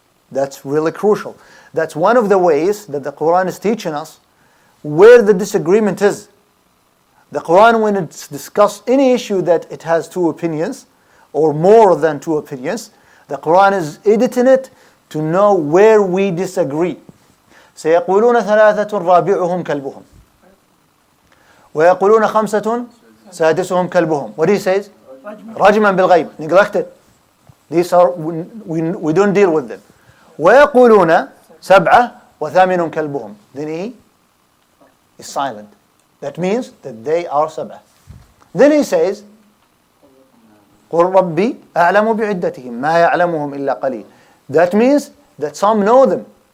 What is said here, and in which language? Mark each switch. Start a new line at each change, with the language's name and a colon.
English: That's really crucial. That's one of the ways that the Quran is teaching us where the disagreement is. The Quran, when it's discussed any issue that it has two opinions, or more than two opinions, the Quran is editing it to know where we disagree.
Arabic: سيقولون ثلاثة رابعهم كلبهم ويقولون خمسة سادسهم كلبهم.
English: What he says?
Arabic: رجما بالغيب.
English: Neglected. These are, we don't deal with them.
Arabic: ويقولون سبعة وثامن كلبهم.
English: Then he is silent. That means that they are
Arabic: سبعة.
English: Then he says
Arabic: قل ربي أعلم بعدتهم ما يعلمهم إلا قليل.
English: That means that some know them.